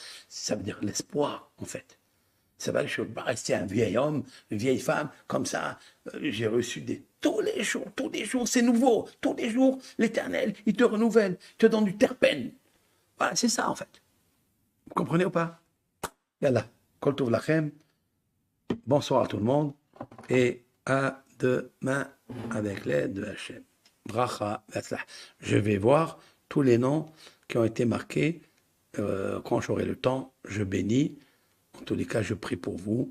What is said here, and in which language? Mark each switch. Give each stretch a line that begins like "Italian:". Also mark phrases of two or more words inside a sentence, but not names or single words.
French: Ça veut dire l'espoir, en fait. C'est vrai que je ne peux pas rester un vieil homme, une vieille femme, comme ça. J'ai reçu tous les jours, c'est nouveau. Tous les jours, l'Éternel, il te renouvelle, il te donne du terpène. Voilà, c'est ça en fait. Vous comprenez ou pas?
Hebrew: Yallah, כל טוב לכם.
French: Bonsoir à tout le monde et à demain avec l'aide de Hachem.
Hebrew: ברכה, והצלחה.
French: Je vais voir tous les noms qui ont été marqués. Quand j'aurai le temps, je bénis. En tous les cas, je prie pour vous.